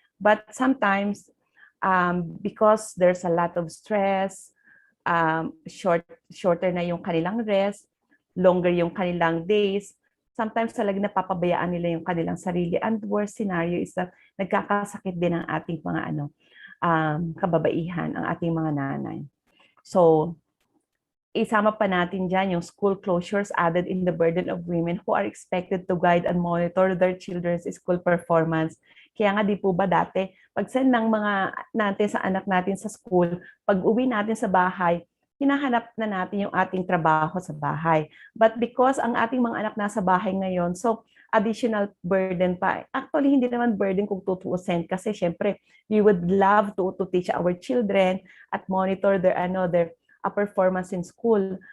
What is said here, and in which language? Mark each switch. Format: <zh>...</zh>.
<en>But sometimes because there's a lot of stress, shorter na yung kanilang rest, longer yung kanilang days, sometimes talaga napapabayaan nila yung kanilang sarili.</en> <tl>And worst scenario is that nagkakasakit din ang ating mga kababaihan, ang ating mga nanay.</tl> <en>So, isama pa natin dyan yung school closures added in the burden of women who are expected to guide and monitor their children's school performance.</en> <tl>Kaya nga di po ba dati, pag send ng mga natin sa anak natin sa school, pag uwi natin sa bahay, hinahanap na natin yung ating trabaho sa bahay. But because ang ating mga anak nasa bahay ngayon, so additional burden pa.</tl> <en>Actually, hindi naman burden kung tutuusin kasi syempre, we would love to teach our children at monitor their performance in school.</en>